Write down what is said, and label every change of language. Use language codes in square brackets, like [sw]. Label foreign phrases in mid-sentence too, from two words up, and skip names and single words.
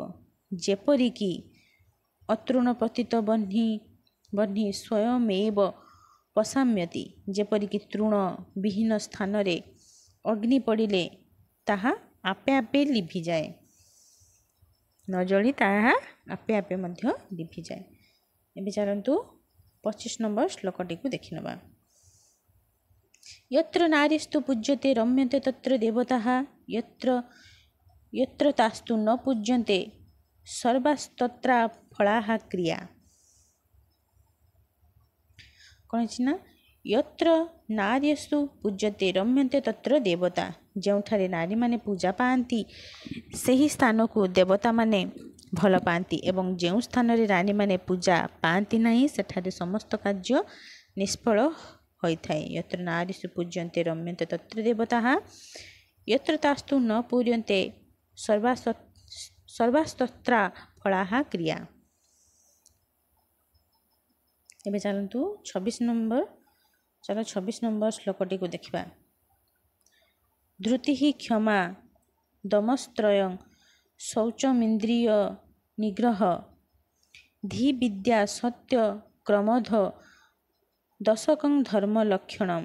[or] ଯେପରିକି [sa] ଅତୃଣ ପତିତ ବହ୍ନି ସ୍ୱୟମେବ ପଶାମ୍ୟତି, [or] ଯେପରିକି ତୃଣ ବିହୀନ ସ୍ଥାନରେ ଅଗ୍ନି ପଡ଼ିଲେ ତାହା ଆପେ ଆପେ ଲିଭିଯାଏ, ନ ଜଳି ତାହା ଆପେ ଆପେ ମଧ୍ୟ ଲିଭିଯାଏ। ଏବେ ଚାଲନ୍ତୁ 25 ନମ୍ବର ଶ୍ଲୋକଟିକୁ ଦେଖିନେବା। [sa] यत्र नारीस्तु पूज्यते रम्यन्ते तत्र देवताः यत्र तास्तु न पूज्यन्ते सर्वास्तत्र फलाः क्रिया। [or] କ'ଣ ଅଛି ନା, [sa] यत्र नार्यस्तु पूज्यते रम्यन्ते तत्र देवता, [or] ଯେଉଁଠାରେ ନାରୀମାନେ ପୂଜା ପାଆନ୍ତି ସେହି ସ୍ଥାନକୁ ଦେବତାମାନେ ଭଲ ପାଆନ୍ତି, ଏବଂ ଯେଉଁ ସ୍ଥାନରେ ନାରୀମାନେ ପୂଜା ପାଆନ୍ତି ନାହିଁ ସେଠାରେ ସମସ୍ତ କାର୍ଯ୍ୟ ନିଷ୍ଫଳ ହୋଇଥାଏ। [sa] यत्र नारीषु पूज्यन्ते रम्यन्ते तत्र देवताः यत्र तास्तु न पूज्यन्ते सर्वास्तत्र फलाः क्रिया। [or] ଏବେ ଚାଲନ୍ତୁ 26 ନମ୍ବର ଶ୍ଲୋକଟିକୁ ଦେଖିବା। [sa] ଧୃତିଃ କ୍ଷମା ଦମସ୍ତ୍ରୟଂ ଶୌଚମିନ୍ଦ୍ରିୟ ନିଗ୍ରହ ଧୀ ବିଦ୍ୟା ସତ୍ୟ କ୍ରମୋଧ ଦଶକଂ ଧର୍ମ ଲକ୍ଷଣମ୍।